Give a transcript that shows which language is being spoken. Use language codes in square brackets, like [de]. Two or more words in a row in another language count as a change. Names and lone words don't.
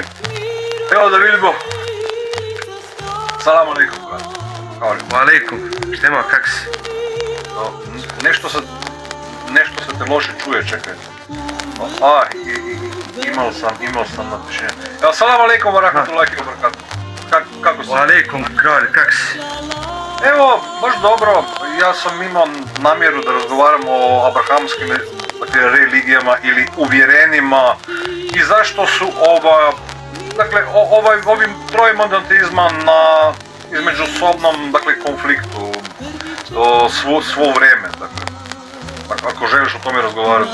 [bs] Evo da vidimo. [ar] سلام عليكم, [bs] brate. Alaikum, šta ima, kak si? Nešto se te loše čuje, čekajte. Imao sam natpišenje. Evo, [ar] سلام عليكم ورحمة الله وبركاته. [bs] Kako si? Alaikum, kralj, kak si? Evo, baš dobro. Ja sam imao namjeru da razgovaram o abrahamskim, dakle, religijama ili uvjerenjima i zašto su ovim troje monoteizma na izmeđusobnom, dakle, konfliktu svo vrijeme, dakle, ako želiš o tome razgovarati.